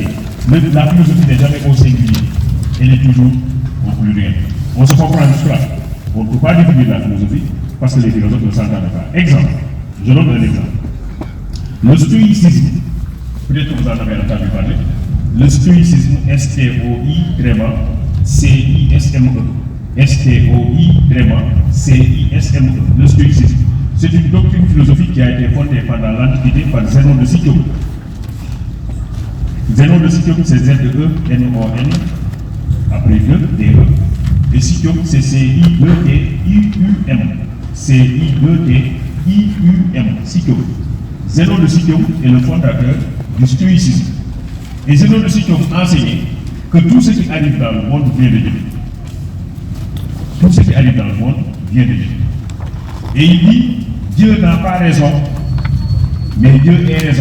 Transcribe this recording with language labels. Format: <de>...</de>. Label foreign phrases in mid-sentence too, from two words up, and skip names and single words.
<fr>Mais la philosophie n'est jamais au singulier, elle est toujours au pluriel. On se comprend jusque-là. On ne peut pas définir la philosophie parce que les philosophes ne s'entendent pas. Exemple, je donne un exemple. Le stoïcisme, peut-être que vous en avez entendu parler, le stoïcisme, S-T-O-I-C-I-S-M-E, S-T-O-I-C-I-S-M-E, le stoïcisme. C'est une doctrine philosophique qui a été fondée pendant l'Antiquité par Zénon de Citium. Zénon de Citium, c'est Z-E-N-O-N, après 2, D-E. Et Citium, c'est C-I-2-T-I-U-M. C-I-2-T-I-U-M, Citium. Zénon de Citium est le fondateur du stoïcisme. Et Zénon de Citium enseignait que tout ce qui arrive dans le monde vient de Dieu. Tout ce qui arrive dans le monde vient de Dieu. Et il dit, Dieu n'a pas raison, mais Dieu est raison.</fr>